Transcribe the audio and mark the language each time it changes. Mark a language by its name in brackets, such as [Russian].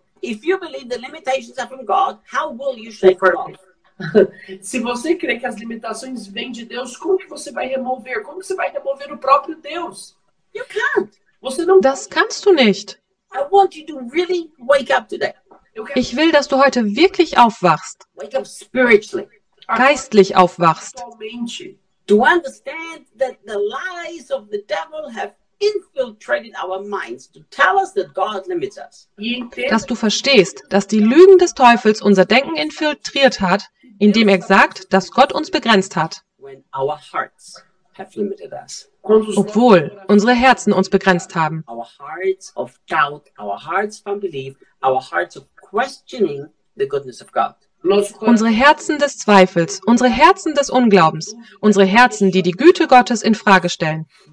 [English] If you believe the limitations are from God, how will you shake off God? [Portuguese] Se você crê que as limitações vêm de Deus, como que você vai remover? Como que você vai remover o próprio Deus? [English] You can't. [Portuguese] Você não. [German] Das kannst du nicht. [English] I want you to really wake up today. [German] Ich will, dass du heute wirklich aufwachst. [English] Wake up spiritually. [German] Geistlich aufwachst. [English] To understand that the lies of the devil have infiltrated our minds to tell us that God limits us. [German] Dass du verstehst, dass die Lügen des Teufels unser Denken infiltriert hat, indem er sagt, dass Gott uns begrenzt hat. [English] When our hearts have limited us. [German] Obwohl unsere Herzen uns begrenzt haben. [English] Our hearts of doubt, our hearts of unbelief, our hearts of questioning the goodness of God. [German] Unsere Herzen des Zweifels, unsere Herzen des Unglaubens, unsere Herzen, die die Güte Gottes in Frage stellen.